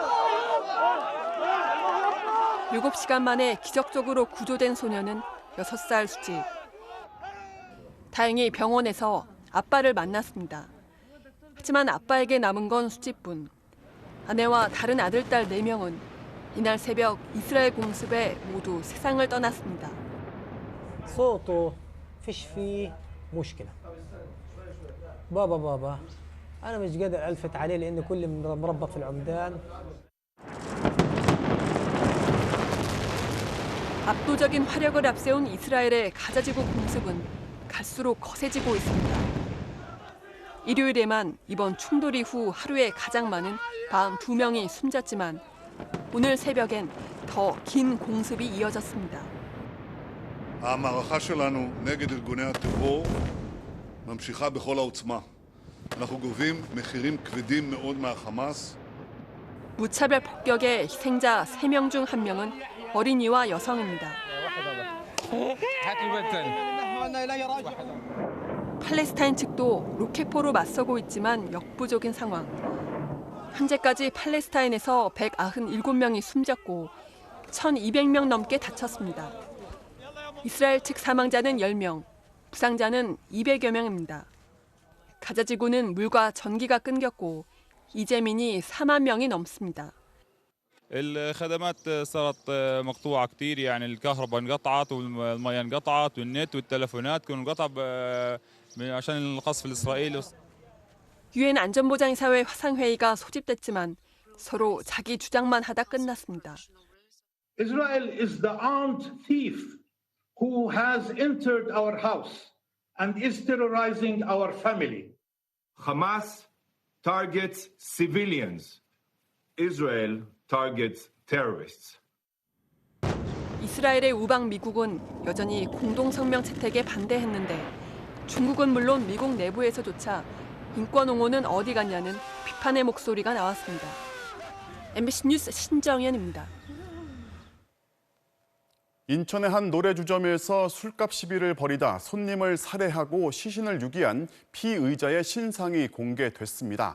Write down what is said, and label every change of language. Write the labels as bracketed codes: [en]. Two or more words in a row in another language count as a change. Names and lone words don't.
[ko] 7시간 만에 기적적으로 구조된 소녀는 6살 수지. 다행히 병원에서 아빠를 만났습니다. 하지만 아빠에게 남은 건 수지뿐. 아내와 다른 아들, 딸 4명은 이날 새벽 이스라엘 공습에 모두 세상을 떠났습니다. [ar] صوته فيش فيه مشكلة بابا أنا مش قادر ألفت عليه لأن كل مربط في العمدان. [ko] 압도적인 화력을 앞세운 이스라엘의 가자지구 공습은 갈수록 거세지고 있습니다. 일요일에만 이번 충돌 이후 하루에 가장 많은 42명이 숨졌지만 오늘 새벽엔 더 긴 공습이 이어졌습니다. [he] המערכה שלנו נגד ארגוני הטרור ממשיכה בכל העוצמה. אנחנו גובים מחירים כבדים מאוד מהחמאס. [ko] 무차별 폭격의 희생자 3명 중 1명은 어린이와 여성입니다. 팔레스타인 측도 로켓포로 맞서고 있지만 역부족인 상황. 현재까지 팔레스타인에서 197명이 숨졌고 1,200명 넘게 다쳤습니다. 이스라엘 측 사망자는 10명, 부상자는 200여 명입니다. 가자지구는 물과 전기가 끊겼고 이재민이 4만 명이 넘습니다. [ar] الخدمات صارت مقطوعة كتير يعني الكهرباء انقطعت والمياه انقطعت والنت والتلفونات كانوا انقطع عشان القصف الإسرائيلي. [ko] 유엔 안전보장이사회 화상회의가 소집됐지만 서로 자기 주장만 하다 끝났습니다. [en] Israel is the armed thief who has entered our house and is terrorizing our family. Hamas targets civilians. Israel targets terrorists. [ko] 이스라엘의 우방 미국은 여전히 공동성명 채택에 반대했는데 중국은 물론 미국 내부에서조차 인권 옹호는 어디 갔냐는 비판의 목소리가 나왔습니다. MBC 뉴스 신정연입니다. 인천의 한 노래주점에서 술값 시비를 벌이다 손님을 살해하고 시신을 유기한 피의자의 신상이 공개됐습니다.